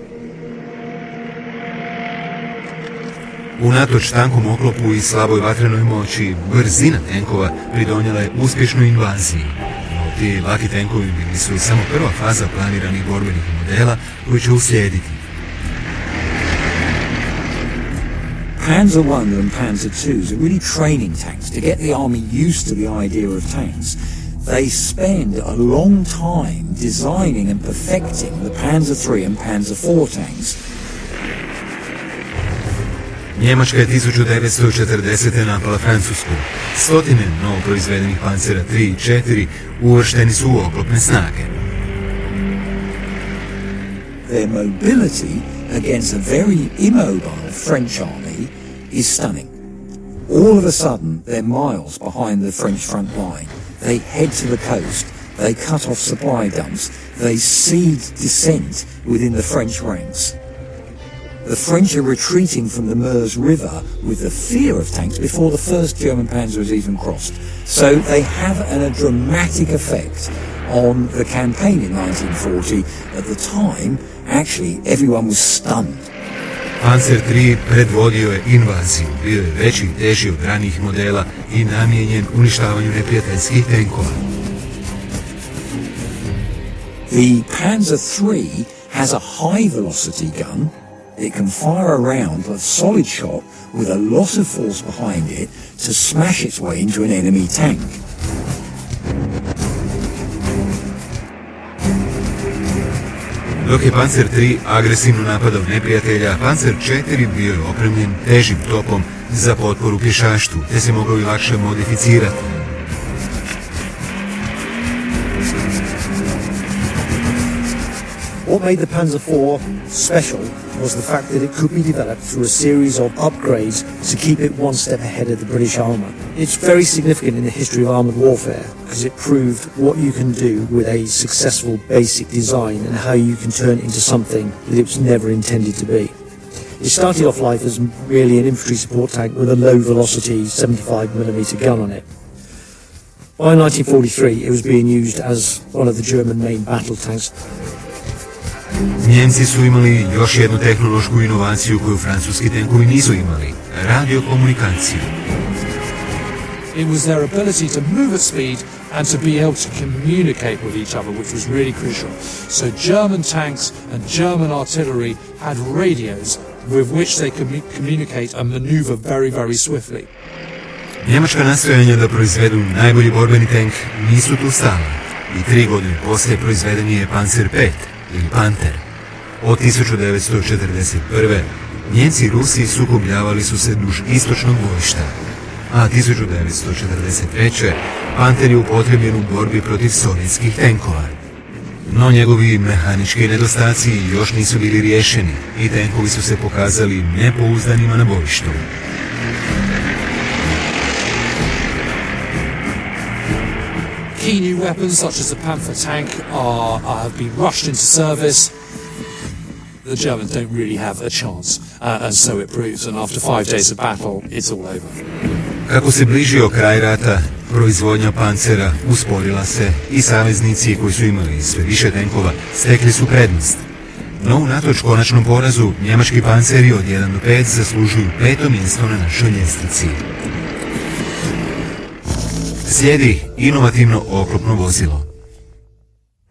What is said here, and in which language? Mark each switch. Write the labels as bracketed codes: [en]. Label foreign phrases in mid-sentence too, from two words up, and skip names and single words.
[hr] Unatoč tankom oklopu i slaboj vatrenoj moći, brzina tenkova pridonijela je uspješnoj invaziji. No, ti laki tenkovi bili su samo prva faza planiranih borbenih modela koji će uslijediti. [en] Panzer I and Panzer IIs are really training tanks to get the army used to the idea of tanks. They spend a long time designing and perfecting the Panzer III and Panzer IV tanks. [hr] Njemačka je 1940. napala Francusku. Stotine novoproizvedenih pancera 3 i 4 uvršteni su u oklopne snage. [en] Their mobility against a very immobile French army is stunning. All of a sudden, they're miles behind the French front line. They head to the coast. They cut off supply dumps. They seed dissent within the French ranks. The French are retreating from the Meuse River with the fear of tanks before the first German panzer is even crossed. So they have a dramatic effect on the campaign in 1940. At the time, actually, everyone was stunned. [hr] Panzer III predvodio je invaziju, bio je veći i teži od ranijih modela i namijenjen uništavanju neprijateljskih tenkova. [en] The Panzer III has a high velocity gun. It can fire a round of solid shot with a lot of force behind it to smash its way into an enemy tank. [hr] Dok je Panzer III agresivno napadao neprijatelja, Panzer IV bio je opremljen težim topom za potporu pješaštvu, te se mogao i lakše modificirati. [en] What made the Panzer IV special was the fact that it could be developed through a series of upgrades to keep it one step ahead of the British armour. It's very significant in the history of armoured warfare because it proved what you can do with a successful basic design and how you can turn it into something that it was never intended to be. It started off life as really an infantry support tank with a low velocity 75mm gun on it. By 1943 it was being used as one of the German main battle tanks. [hr] Njemci su imali još jednu tehnološku inovaciju koju francuski tenkovi nisu imali – radiokomunikaciju. [en] It was their ability to move at speed and to be able to communicate with each other, which was really crucial. So German tanks and German artillery had radios with which they could communicate and maneuver very, very swiftly. [hr] Njemačka nastojanja da proizvedu najbolji borbeni tank nisu tu stala i 3 godine poslije proizveden je Panzer V ili Panter. Od 1941. Njemci i Rusi sukobljavali su se duž istočnog bojišta, a 1943. Panter je upotrijebljen u borbi protiv sovjetskih tenkova. No njegovi mehanički nedostaci još nisu bili riješeni i tenkovi su se pokazali nepouzdanima na bojištu. [en] Key new weapons such as the Panther tank have been rushed into service. The Germans don't really have a chance, and so it proves. And after 5 days of battle, it's all over. [hr] Kako se bližio kraj rata, proizvodnja pancera usporila se i saveznici koji su imali sve više tenkova stekli su prednost. No, unatoč konačnom porazu, njemački panceri od 1 do 5 zaslužuju 5. mjesto na našoj ljestvici. Slijedi inovativno oklopno vozilo.